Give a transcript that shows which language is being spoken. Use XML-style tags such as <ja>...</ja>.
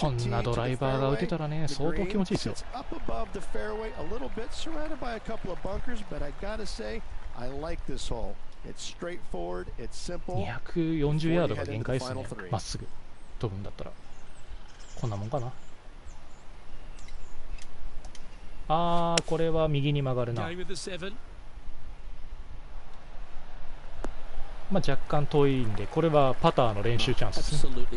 <ja>こんなドライバーが打てたらね、相当気持ちいいですよ。</ja> <en>Up above the fairway, a little bit surrounded by a couple of bunkers, but I gotta say, I like this hole. It's straightforward, it's simple.</en> <ja>240ヤードが限界ですね。まっすぐ飛ぶんだったら。こんなもんかな。これは右に曲がるな。まあ若干遠いんで、これはパターの練習チャンスですね。</ja>